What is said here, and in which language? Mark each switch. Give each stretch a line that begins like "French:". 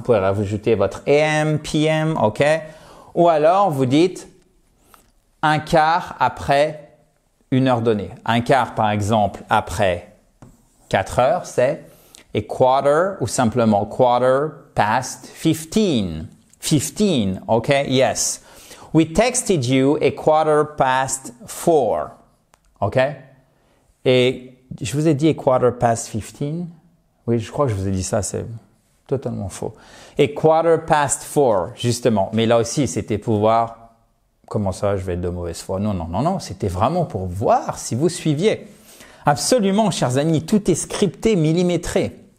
French: Vous pouvez rajouter votre AM, PM, OK? Ou alors vous dites un quart après une heure donnée. Un quart, par exemple, après 4 heures, c'est
English: a quarter
French: ou simplement
English: quarter past 15. 15, OK? Yes. We texted you a quarter past 4. OK?
French: Et je vous ai dit
English: a quarter past 15.
French: Oui, je crois que je vous ai dit ça, c'est totalement faux.
English: A quarter past 4,
French: justement. Mais là aussi, c'était pour voir comment ça, je vais être de mauvaise foi. Non. C'était vraiment pour voir si vous suiviez. Absolument, chers amis, tout est scripté, millimétré.